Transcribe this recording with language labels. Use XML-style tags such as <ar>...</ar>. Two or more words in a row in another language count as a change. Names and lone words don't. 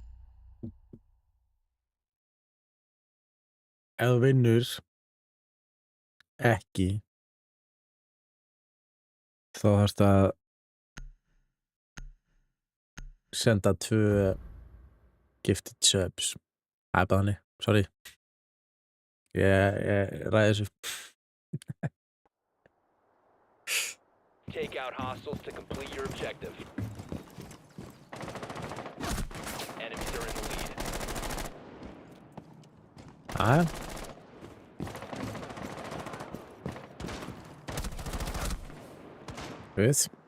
<is>Ef þú vinnur ekki, þá þarfst að senda 2</is> <en>gifted subs.</en> <is>Það er bara þannig. Sorry. Ég ræði þessu.</is> <en>Take out hostiles to complete your objective. Enemies are in the lead.</en> <is>Jæja. Við.</is>